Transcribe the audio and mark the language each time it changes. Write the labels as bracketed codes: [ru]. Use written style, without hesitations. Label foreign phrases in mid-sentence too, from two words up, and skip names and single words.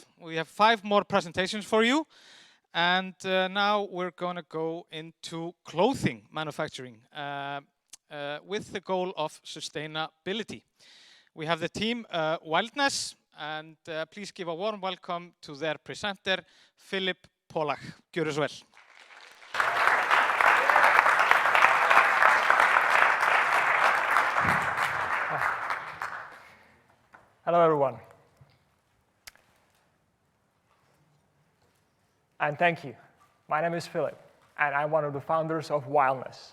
[en] We have 5 more presentations for you. And now we're going to go into clothing manufacturing with the goal of sustainability. We have the team Wildness, and please give a warm welcome to their presenter, Philip Polak. [is] Gjörðu svo vel. [en] Hello, everyone. And thank you. My name is Philip, and I'm one of the founders of Wildness.